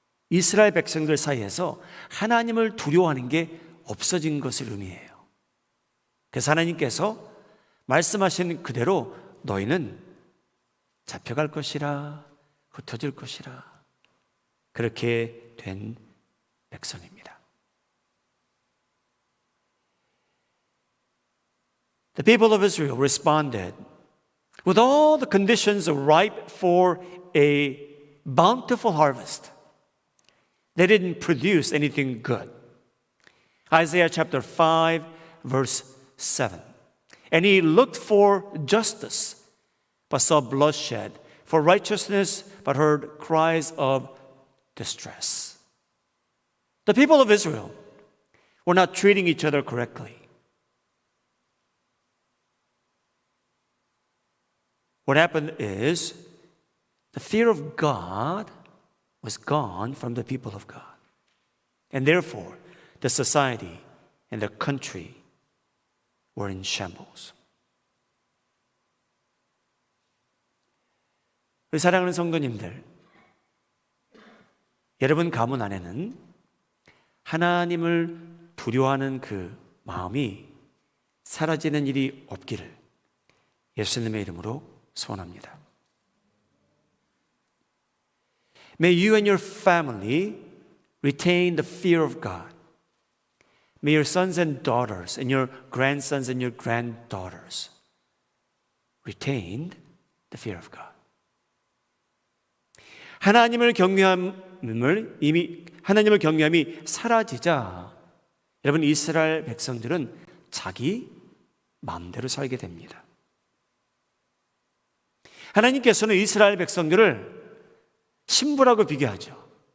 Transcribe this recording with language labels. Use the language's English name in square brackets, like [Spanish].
[Korean] 이스라엘 백성들 사이에서 하나님을 두려워하는 게 없어진 것을 의미해요. 그래서 하나님께서 말씀하신 그대로 너희는 잡혀갈 것이라, 흩어질 것이라, 그렇게 된 백성입니다. [English] The people of Israel responded with all the conditions ripe for a bountiful harvest. They didn't produce anything good. Isaiah chapter 5 verse 7. And he looked for justice, but saw bloodshed, for righteousness, but heard cries of distress. The people of Israel were not treating each other correctly. What happened is the fear of God was gone from the people of God. And therefore, the society and the country were in shambles. [Korean] 우리 사랑하는 성도님들, 여러분 가문 안에는 하나님을 두려워하는 그 마음이 사라지는 일이 없기를 예수님의 이름으로 소원합니다. [English] May you and your family retain the fear of God. May your sons and daughters and your grandsons and your granddaughters retain the fear of God. [Korean] 하나님을 경외함이 사라지자 여러분 이스라엘 백성들은 자기 마음대로 살게 됩니다. 하나님께서는 이스라엘 백성들을 신부라고 비교하죠.